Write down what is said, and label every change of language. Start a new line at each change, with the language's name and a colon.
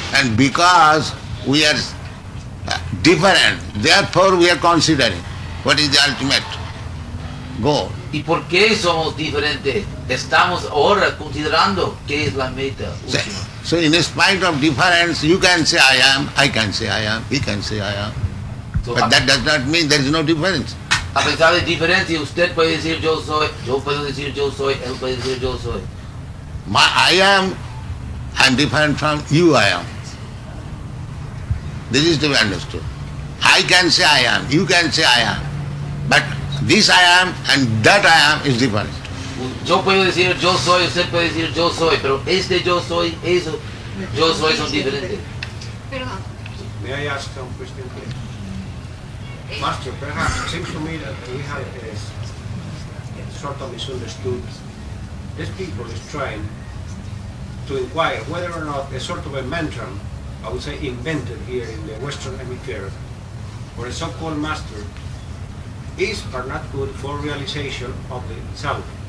English: And because we are different, therefore we are considering what is the ultimate goal.
Spanish: ¿Y por qué somos diferentes? Estamos ahora considerando qué es la meta
English: So,
Spanish: última.
English: so in spite of difference, you can say I am, I can say I am, he can say I am. So, But that does not mean there is no difference.
Spanish: a pesar de diferencia, usted puede decir yo soy, yo puedo decir yo soy, él puede decir yo soy.
English: I am different from you I am. This is to be understood. I can say I am, you can say I am. But this I am and that I am is different.
Spanish: Yo puedo decir yo soy, usted puede decir yo soy, pero este yo soy, eso, yo soy son diferentes. Perdón.
English: May I ask some question, please? Master, perhaps it seems to me that we have sort of misunderstood. This people is trying to inquire whether or not a sort of a mantra, I would say invented here in the Western Hemisphere, or a so-called master, is or not good for realization of the self.